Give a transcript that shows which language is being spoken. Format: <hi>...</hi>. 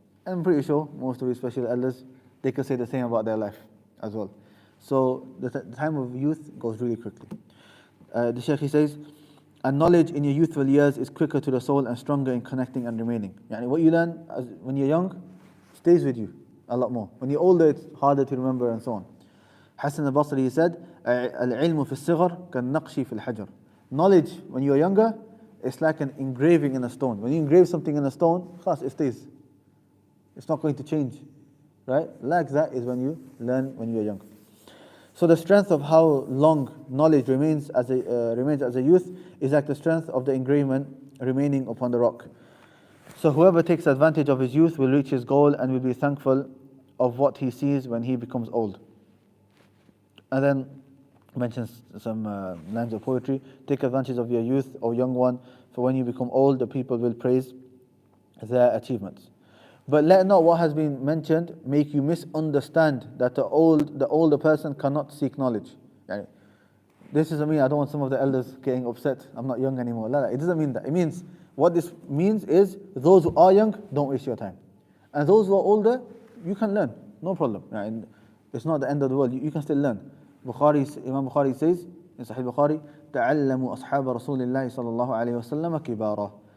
<en>And I'm pretty sure most of you special elders, they can say the same about their life as well. So the time of youth goes really quickly. The Shaykh, he says, and knowledge in your youthful years is quicker to the soul and stronger in connecting and remaining. Yani what you learn when you're young stays with you a lot more. When you're older, it's harder to remember and so on. Hassan al-Basri, he said,</en> <ar>العلم في الصغر كالنقش في الحجر.</ar> <en>Knowledge when you're younger, it's like an engraving in a stone. When you engrave something in a stone,</en> <ar>خلاص,</ar> <en>it stays. It's not going to change. Right? Like that is when you learn when you're young. So the strength of how long knowledge remains as a youth is like the strength of the engravement remaining upon the rock. So whoever takes advantage of his youth will reach his goal and will be thankful of what he sees when he becomes old. And then mentions some lines of poetry. Take advantage of your youth, O young one, for when you become old, the people will praise their achievements. But let not what has been mentioned make you misunderstand that the older person cannot seek knowledge. Yani, this doesn't mean I don't want some of the elders getting upset, I'm not young anymore. It doesn't mean that. It means, what this means is, those who are young, don't waste your time. And those who are older, you can learn, no problem. Yani, it's not the end of the world, you can still learn. Imam Bukhari says, in Sahih Bukhari,</en> <ar>تَعَلَّمُوا أَصْحَابَ رَسُولِ اللَّهِ صَلَى اللَّهُ عَلَيْهِ وَسَلَّمَ كِبَارًا.</ar>